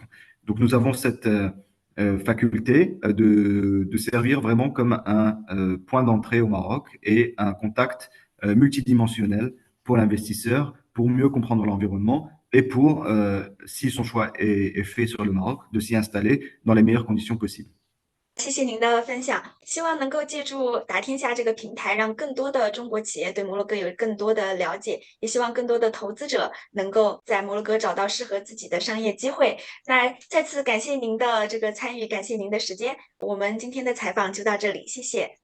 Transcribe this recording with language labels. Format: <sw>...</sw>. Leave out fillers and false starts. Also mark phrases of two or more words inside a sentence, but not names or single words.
<fr>Donc nous avons cette faculté de servir vraiment comme un point d'entrée au Maroc et un contact multidimensionnel pour l'investisseur, pour mieux comprendre l'environnement et pour, si son choix est fait sur le Maroc, de s'y installer dans les meilleures conditions possibles.</fr> <zh>谢谢您的分享，希望能够借助打天下这个平台，让更多的中国企业对摩洛哥有更多的了解，也希望更多的投资者能够在摩洛哥找到适合自己的商业机会。那再次感谢您的这个参与，感谢您的时间，我们今天的采访就到这里，谢谢。</zh>